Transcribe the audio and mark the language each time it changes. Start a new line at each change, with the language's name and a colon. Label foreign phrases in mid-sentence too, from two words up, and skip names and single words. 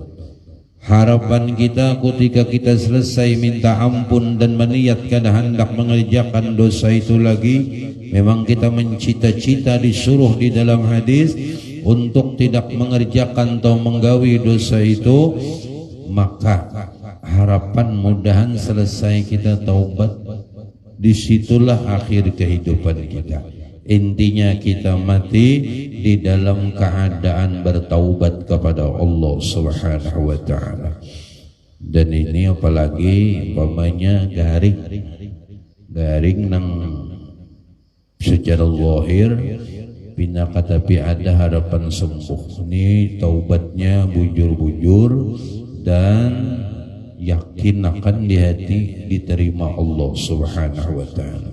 Indonesian: Harapan kita ketika kita selesai minta ampun dan meniatkan hendak mengerjakan dosa itu lagi, memang kita mencita-cita disuruh di dalam hadis untuk tidak mengerjakan atau menggawi dosa itu, maka harapan mudahan selesai kita taubat, disitulah akhir kehidupan kita. Intinya kita mati di dalam keadaan bertaubat kepada Allah
Arabic: سبحانه وتعالى.
Banjar: Dan ini apalagi umpamanya garing nang secara zahir bina tapi ada harapan sembuh.
Indonesian: Ini taubatnya bujur-bujur dan yakin akan di hati diterima Allah
Arabic: سبحانه وتعالى.